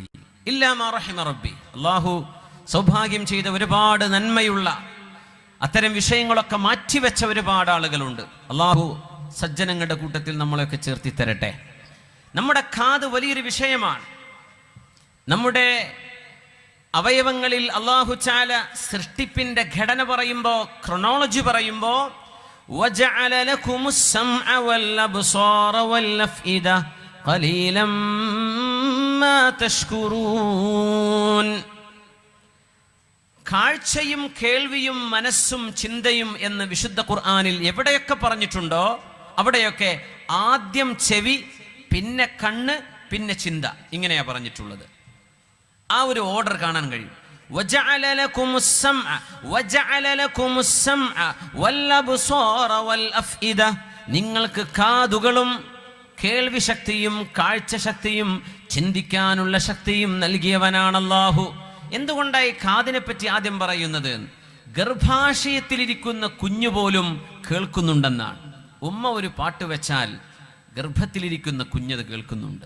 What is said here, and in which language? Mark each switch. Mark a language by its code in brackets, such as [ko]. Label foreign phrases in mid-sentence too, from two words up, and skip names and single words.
[ar] إلا ما رحم ربي, [ml] അള്ളാഹു സൗഭാഗ്യം ചെയ്ത ഒരുപാട് നന്മയുള്ള അത്തരം വിഷയങ്ങളൊക്കെ മാറ്റിവെച്ച ഒരുപാട് ആളുകളുണ്ട്. അള്ളാഹു സജ്ജനങ്ങളുടെ കൂട്ടത്തിൽ നമ്മളെയൊക്കെ ചേർത്തി തരട്ടെ. നമ്മുടെ കാത് വലിയൊരു വിഷയമാണ്. നമ്മുടെ അവയവങ്ങളിൽ അള്ളാഹു ചാല സൃഷ്ടിപ്പിന്റെ ഘടന പറയുമ്പോൾ, ക്രോണോളജി പറയുമ്പോൾ, [ar] وَجَعَلَ لَكُمُ السَّمْعَ وَالْأَبْصَارَ وَالْأَفْئِدَةَ قَلِيلًا مَا تَشْكُرُونَ. [ml] കാഴ്ചയും കേൾവിയും മനസ്സും ചിന്തയും എന്ന് വിശുദ്ധ ഖുർആനിൽ എവിടെയൊക്കെ പറഞ്ഞിട്ടുണ്ടോ അവിടെയൊക്കെ ആദ്യം ചെവി, പിന്നെ കണ്ണ്, പിന്നെ ചിന്ത, ഇങ്ങനെയാ പറഞ്ഞിട്ടുള്ളത്. ആ ഒരു ഓർഡർ കാണാൻ കഴിയും. [ar] وَجَعَلَ لَكُمُ السَّمْعَ وَجَعَلَ لَكُمُ السَّمْعَ وَالْأَبْصَارَ وَالْأَفْئِدَةَ. [ml] നിങ്ങൾക്ക് കാതുകളും കേൾവി ശക്തിയും കാഴ്ച ശക്തിയും ചിന്തിക്കാനുള്ള ശക്തിയും നൽകിയവനാണ് അല്ലാഹു. എന്തുകൊണ്ടായി കാതിനെ പറ്റി ആദ്യം പറയുന്നത്? ഗർഭാശയത്തിലിരിക്കുന്ന കുഞ്ഞു പോലും കേൾക്കുന്നുണ്ടെന്നാണ്. ഉമ്മ ഒരു പാട്ട് വെച്ചാൽ ഗർഭത്തിലിരിക്കുന്ന കുഞ്ഞത് കേൾക്കുന്നുണ്ട്.